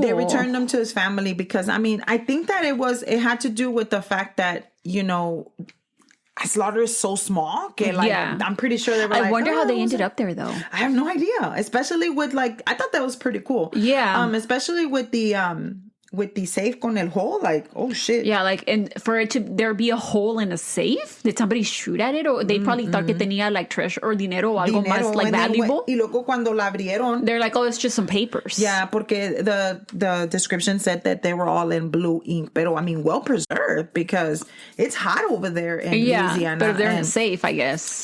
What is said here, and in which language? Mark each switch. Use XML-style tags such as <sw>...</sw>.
<en>They returned them to his family because, I think that it had to do with the fact that, Slaughter is so small. I'm pretty sure they were I wonder how they ended up there, though. I have no idea. Especially with, I thought that was pretty cool. Yeah. Especially with the safe con el hole, oh shit. Yeah, and for there be a hole in a safe, did somebody shoot at it? Or they probably thought que tenía treasure or dinero o algo más valuable?</en> <es>Y luego cuando la abrieron,</es> <en>they're like, oh, it's just some papers. Yeah, porque the description said that they were all in blue ink, pero well preserved because it's hot over there in Louisiana. But if they're in a safe, I guess.</en>